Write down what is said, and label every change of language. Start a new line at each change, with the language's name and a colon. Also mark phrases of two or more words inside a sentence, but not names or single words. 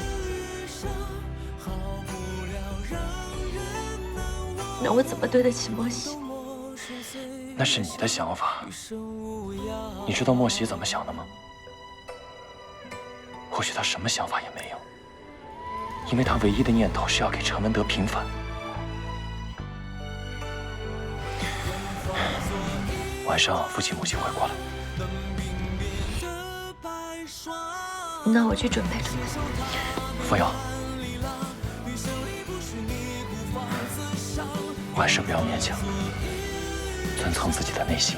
Chinese: 那我怎麼對得起莫西？那是你的想法。你知道莫西怎麼想的嗎？或許他什麼想法也沒有，因為他唯一的念頭是要給陳文德平反。晚上父親母親會過來。那我去準備準備。扶搖。萬事不要勉強，遵從自己的內心。